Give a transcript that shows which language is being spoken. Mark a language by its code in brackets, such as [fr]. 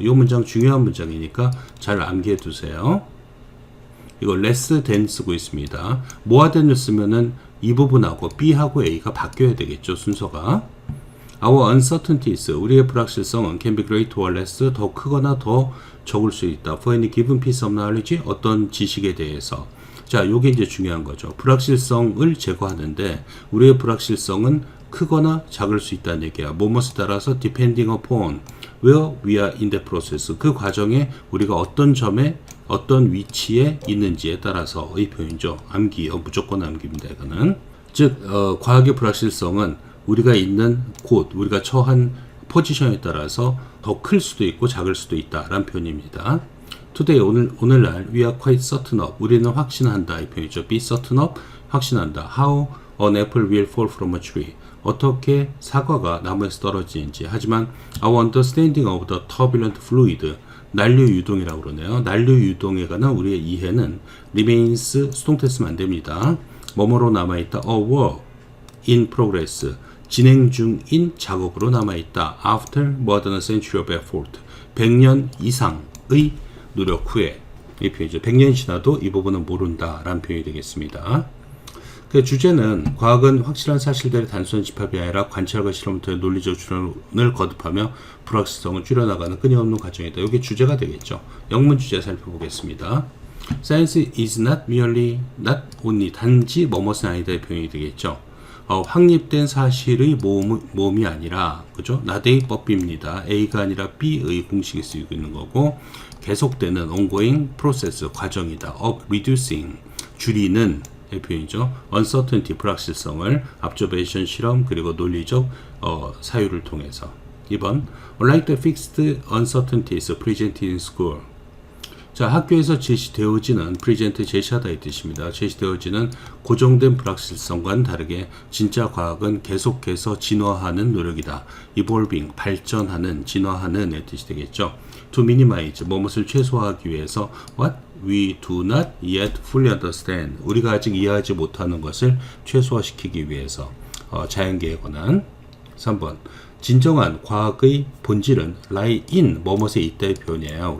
[ko] 이 문장 중요한 문장이니까 잘 암기해 두세요. 이거 less than 쓰고 있습니다. more than을 쓰면은 이 부분하고 B하고 A가 바뀌어야 되겠죠. 순서가. [en] Our uncertainties, 우리의 불확실성은 can be great or less, [ko] 더 크거나 더 적을 수 있다. [en] For any given piece of knowledge, [ko] 어떤 지식에 대해서. 자, 요게 이제 중요한 거죠. 불확실성을 제거하는데 우리의 불확실성은 크거나 작을 수 있다는 얘기야. 뭐뭐에 따라서 [en] depending upon where we are in the process. [ko] 그 과정에 우리가 어떤 점에 어떤 위치에 있는지에 따라서의 표현이죠. 암기요. 무조건 암기입니다. 이거는. 즉, 과학의 불확실성은 우리가 있는 곳, 우리가 처한 포지션에 따라서 더 클 수도 있고 작을 수도 있다라는 표현입니다. [en] Today, [ko] 오늘날 [en] we are quite certain of, [ko] 우리는 확신한다 이 표현이죠. [en] be certain of, [ko] 확신한다. [en] How an apple will fall from a tree, [ko] 어떻게 사과가 나무에서 떨어지는지. 하지만 [en] our understanding of the turbulent fluid, [ko] 난류 유동이라고 그러네요. 난류 유동에 관한 우리의 이해는 remains, 수동태 쓰면 안 됩니다. 뭐뭐로 남아있다. [en] a work in progress, [ko] 진행 중인 작업으로 남아있다. [en] After more than a century of effort, [ko] 100년 이상의 노력 후에. 이 표현이죠. 100년이 지나도 이 부분은 모른다 라는 표현이 되겠습니다. 그 주제는 과학은 확실한 사실들의 단순한 집합이 아니라 관찰과 실험을 통해 논리적 추론을 거듭하며 불확실성을 줄여나가는 끊임없는 과정이다. 이게 주제가 되겠죠. 영문 주제 살펴보겠습니다. [en] Science is not only, [ko] 단지 뭐뭇은 아니다 이 표현이 되겠죠. 확립된 사실의 모음이 아니라, 그죠? 나대의 법비입니다. A가 아니라 B의 공식이 쓰이고 있는 거고, 계속되는 ongoing process, 과정이다. of reducing, 줄이는 의 표현이죠. uncertainty, 불확실성을 observation, 실험, 그리고 논리적 사유를 통해서. 2번, [en] unlike the fixed uncertainties presented in school. [ko] 자, 학교에서 제시되어지는 present, 제시하다 이 뜻입니다. 제시되어지는 고정된 불확실성과는 다르게 진짜 과학은 계속해서 진화하는 노력이다. evolving, 발전하는, 진화하는 의 뜻이 되겠죠. [en] to minimize [ko] 뭐뭇을 최소화하기 위해서 [en] what we do not yet fully understand [ko] 우리가 아직 이해하지 못하는 것을 최소화시키기 위해서 자연계에 관한 3번 진정한 과학의 본질은 lie in 뭐뭇에 있다의 표현이에요.